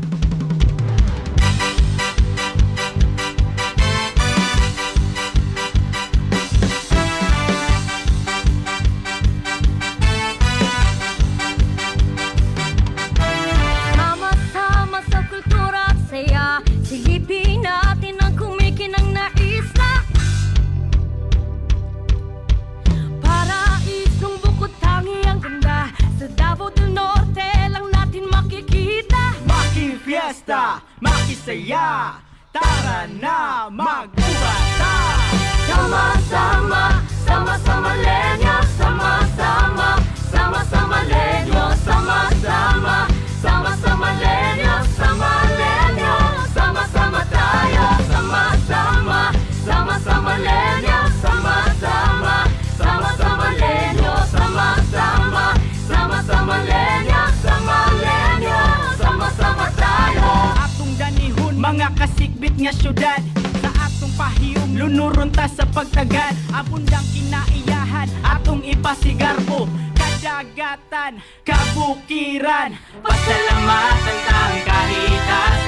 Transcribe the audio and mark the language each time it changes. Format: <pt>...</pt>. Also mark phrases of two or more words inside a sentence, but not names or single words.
<tl>Sama-sama sa kultura at saya, silipin natin ang kumikinang na isla. Paraisong bukod tangi ang ganda, sa Davao del Norte lang natin makikita. Maki-fiesta, makisaya, tara na magbubata. Sama-sama, sama-sama lenyo, sama-sama, sama-sama lenyo, sama-sama, sama-sama lenyo, sama-sama tayo, sama-sama, sama-sama lenyo, sama-sama, sama-sama lenyo, sama-sama, sama-sama lenyo, sama-sama tayo.</tl> <ceb>Atong danihon, mga kasikbit nga syudad, sa atong pahiyom, lunuron ta sa pagtagad. Abundang kinaiyahan, atong ipasigarbo, kadagatan, kabukiran, pasalamatan tang kahitasan.</ceb>